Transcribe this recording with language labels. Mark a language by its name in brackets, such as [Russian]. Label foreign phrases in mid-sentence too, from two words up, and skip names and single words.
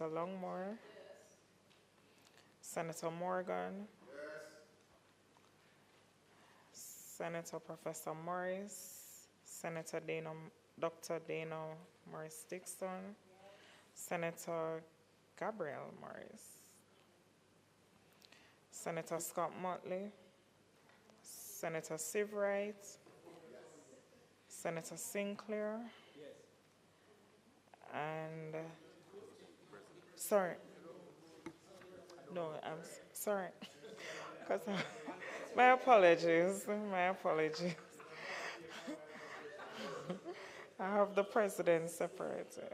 [English] Longmore, Senator Morgan, Senator Professor Morris, Senator Dr. Dana Morris-Dixon, Senator Gabriel Morris, Senator Scott Motley, Senator Sivright, Senator Sinclair, and sorry. No, I'm sorry. My apologies. My apologies. I have the president separated.